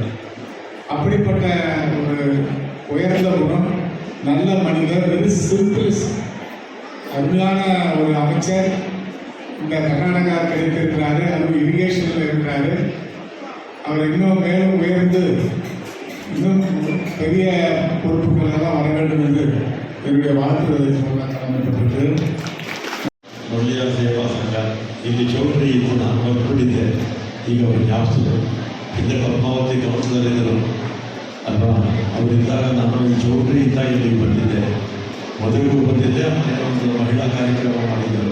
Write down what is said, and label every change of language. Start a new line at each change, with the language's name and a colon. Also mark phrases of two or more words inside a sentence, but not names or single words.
Tamil: அப்படிப்பட்ட ஒரு உயர்ந்த குணம், நல்ல மனிதர்,
English: very simple,
Tamil: அருமையான ஒரு அமைச்சர் இந்த கர்நாடகா கிடைத்திருக்கிறாரு. அதுவும் இரிகேஷனில் இருக்கிறாரு. அவர் இன்னும் மேலும் உயர்ந்து இன்னும் பெரிய பொறுப்புகளெல்லாம் வர வேண்டும் என்று என்னுடைய வாழ்த்துக்களை சொல்ல கடமைப்பட்டிருக்கு.
Kannada: ಒಳ್ಳೆಯ ಸೇವಾ ಸಂಘ ಇಲ್ಲಿ ಚೌಟ್ರಿ ಇದ್ದು ನಾನು ಬಂದ್ಕೊಂಡಿದ್ದೆ. ಈಗ ಅವರು ಜ್ಞಾಪಿಸಿದ್ರು, ಹಿಂದೆ ಪದ್ಮಾವತಿ ಕೌನ್ಸಿಲರಿದ್ದರು ಅಲ್ವಾ, ಅವರಿದ್ದಾಗ ನಾನು ಈ ಚೌಟ್ರಿಯಿಂದ ಇಲ್ಲಿ ಬಂದಿದ್ದೆ. ಮೊದಲಿಗೂ ಬಂದಿದ್ದೆ, ಆಮೇಲೆ ಒಂದು ಮಹಿಳಾ ಕಾರ್ಯಕ್ರಮ ಮಾಡಿದ್ದರು.